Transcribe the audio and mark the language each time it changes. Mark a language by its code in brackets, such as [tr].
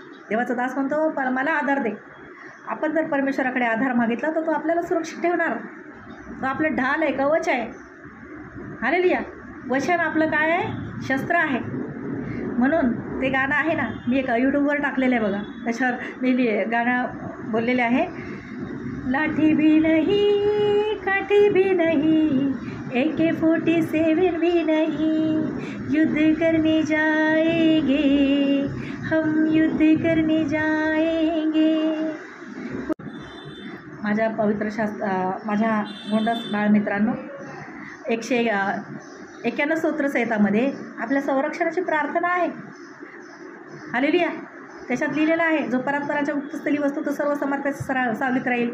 [mr] देवाचा दास म्हणतो मला आधार दे. आपण जर परमेश्वराकडे आधार मागितला तर तो आपल्याला सुरक्षित ठेवणार. तो आपलं ढाल आहे, कवच आहे. हालेलुया. वचन आपलं काय आहे? शस्त्र आहे. म्हणून ते गाणं आहे ना, मी एक यूट्यूबवर टाकलेलं आहे बघा, त्याच्यावर मी गाणं बोललेले आहे. [hi] लाठी भी नहीं, काठी भी नहीं, AK-47 भी नहीं, युद्ध करने जाएंगे हम, युद्ध करने जाएंगे. [mr] माझ्या पवित्र माझ्या गोंडस बाळमित्रांनो, 191 स्तोत्रसहितामध्ये आपल्या संरक्षणाची प्रार्थना आहे. हालेलुया. त्याच्यात लिहिलेलं आहे, जो परात्पराच्या गुप्तस्थली वस्तू तो सर्व समर्थाच्या सावलीत राहील.